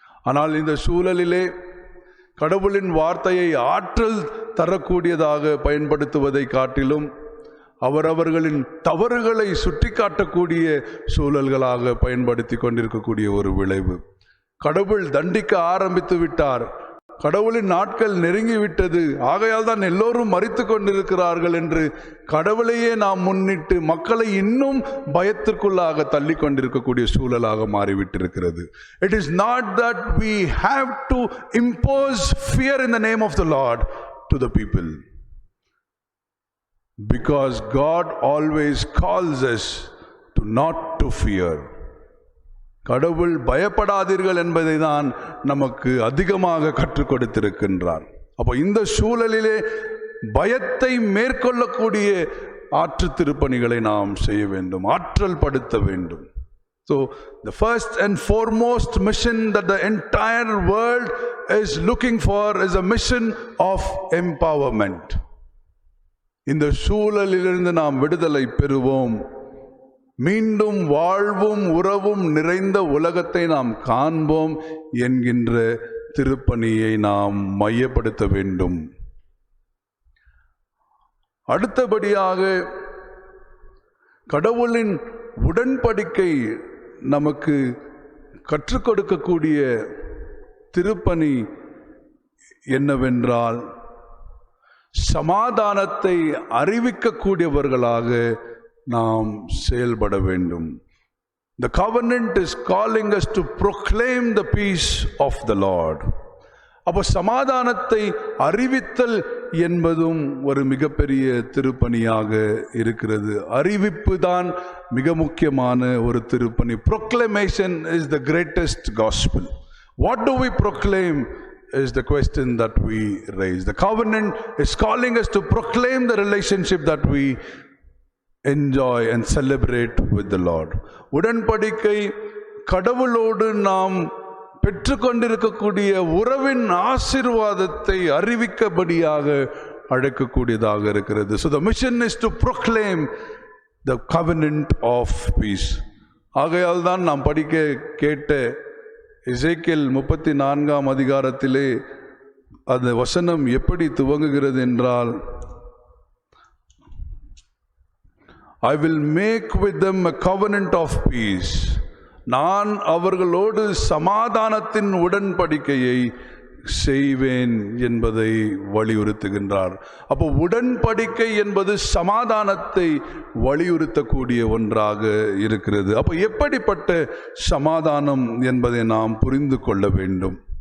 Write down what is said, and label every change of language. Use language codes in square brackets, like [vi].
[ta] ஆனால் இந்த சூழலிலே கடவுளின் வார்த்தையை ஆற்றல் தரக்கூடியதாக பயன்படுத்துவதை காட்டிலும் அவரவர்களின் தவறுகளை சுட்டிக்காட்டக்கூடிய சூழல்களாக பயன்படுத்தி கொண்டிருக்கக்கூடிய ஒரு விளைவு. கடவுள் தண்டிக்க ஆரம்பித்து விட்டார், கடவுளின் நாட்கள் நெருங்கிவிட்டது, ஆகையால் தான் எல்லோரும் மரித்து கொண்டிருக்கிறார்கள் என்று கடவுளையே நாம் முன்னிட்டு மக்களை இன்னும் பயத்திற்குள்ளாக தள்ளி கொண்டிருக்கக்கூடிய சூழலாக மாறிவிட்டிருக்கிறது. [en] It is not that we have to impose fear in the name of the Lord to the people, because God always calls us to not to fear. [ta] கடவுள் பயப்படாதீர்கள் என்பதை தான் நமக்கு அதிகமாக கற்றுக் கொடுத்திருக்கின்றார். அப்போ இந்த சூழலிலே பயத்தை மேற்கொள்ளக்கூடிய ஆற்று திருப்பணிகளை நாம் செய்ய வேண்டும், ஆற்றல் படுத்த வேண்டும். [en] So the first and foremost mission that the entire world is looking for is a mission of empowerment. [ta] இந்த சூழலிலிருந்து நாம் விடுதலை பெறுவோம், மீண்டும் வாழ்வும் உறவும் நிறைந்த உலகத்தை நாம் காண்போம் என்கின்ற திருப்பணியை நாம் மையப்படுத்த வேண்டும். அடுத்தபடியாக கடவுளின் உடன்படிக்கை நமக்கு கற்றுக் கொடுக்கக்கூடிய திருப்பணி என்னவென்றால், சமாதானத்தை அறிவிக்கக்கூடியவர்களாக நாம் செயல்பட வேண்டும். [en] The covenant is calling us to proclaim the peace of the Lord. [ta] அப்போ சமாதானத்தை அறிவித்தல் என்பதும் ஒரு மிகப்பெரிய திருப்பணியாக இருக்கிறது. அறிவிப்பு தான் மிக முக்கியமான ஒரு திருப்பணி. [en] Proclamation is the greatest gospel. What do we proclaim is the question that we raise. The covenant is calling us to proclaim the relationship that we enjoy and celebrate with the Lord. [ta] உடன்படிக்கை கடவுளோடு நாம் பெற்றுக்கொண்டிருக்கக்கூடிய உறவின் ஆசீர்வாதத்தை அறிவிக்கபடியாக அழைக்கக்கூடியதாக இருக்கிறது. [en] So the mission is to proclaim the covenant of peace. [ta] ஆகையால் தான் நாம் படிக்க கேட்ட எசேக்கியேல் 34ஆம் அதிகாரத்திலே அந்த வசனம் எப்படி துவங்குகிறது என்றால், [en] I will make with them a covenant of peace. [ta] நான் அவர்களோடு சமாதானத்தின் உடன்படிக்கையை செய்வேன் என்பதை வலியுறுத்துகின்றார். அப்போ உடன்படிக்கை என்பது சமாதானத்தை வலியுறுத்தக்கூடிய ஒன்றாக இருக்கிறது. அப்போ எப்படிப்பட்ட சமாதானம் என்பதை நாம் புரிந்து கொள்ள வேண்டும்.